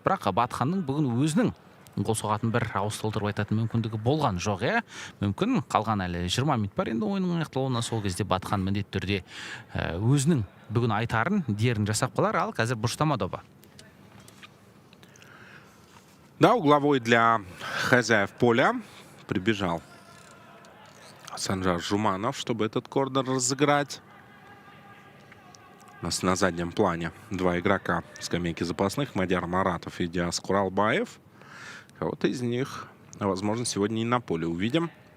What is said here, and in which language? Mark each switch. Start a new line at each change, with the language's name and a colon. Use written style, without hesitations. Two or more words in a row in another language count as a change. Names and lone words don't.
Kazakh: Бірақ Батыханның бүгін өзінің гол соғатын бір ауыз толтырып айтатын мүмкіндігі болған жоқ, мүмкін қалған әлі 20 минут бар енді ойынның аяқталуына. Сол кезде Батыхан міндетті түрде өзінің бүгін айтарын, дерін жасап қалар. Ал қазір бұрыштама добы.
Russian: Да, угловой для хозяев поля прибежал Санжар Жуманов, чтобы этот корнер разыграть. У нас на заднем плане два игрока скамейки запасных. Мадяр Маратов и Диас Куралбаев. Кого-то из них, возможно, сегодня и на поле увидим.